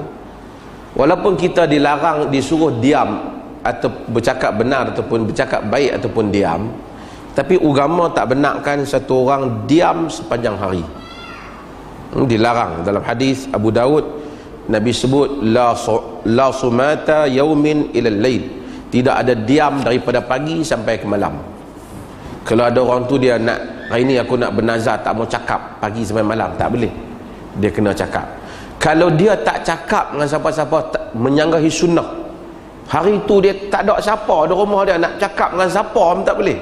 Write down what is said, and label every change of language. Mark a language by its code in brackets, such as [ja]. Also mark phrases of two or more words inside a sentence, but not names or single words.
[ms] Walaupun kita dilarang, disuruh diam atau bercakap benar ataupun bercakap baik ataupun diam, tapi agama tak benarkan satu orang diam sepanjang hari. Dilarang. Dalam hadis Abu Daud, Nabi sebut [ar] لا صمات يوم إلى الليل, [ms] tidak ada diam daripada pagi sampai ke malam. Kalau ada orang tu dia nak, hari ni aku nak bernazar tak mau cakap pagi sampai malam, tak boleh, dia kena cakap. Kalau dia tak cakap dengan siapa-siapa, menyanggahi sunnah, hari tu dia tak ada siapa di rumah dia, nak cakap dengan siapa pun tak boleh.